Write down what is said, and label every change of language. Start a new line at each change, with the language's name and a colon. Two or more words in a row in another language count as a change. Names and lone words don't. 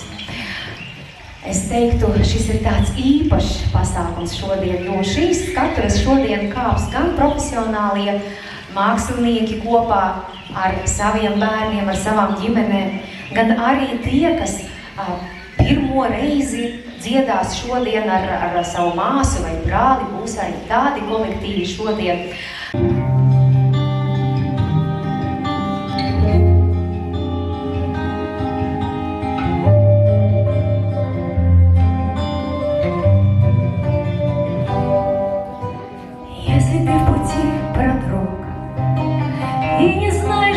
Latvian: Es teiktu, šis ir tāds īpašs pasākums šodien, jo šīs skatuves šodien kāps gan profesionālie mākslinieki kopā ar saviem bērniem, ar savām ģimenēm, gan arī tie, kas pirmo reizi dziedās šodien ar savu māsu vai brāli, būs arī tādi kolektīvi šodien.
Russian: Если ты в пути, продрог, и не знаешь,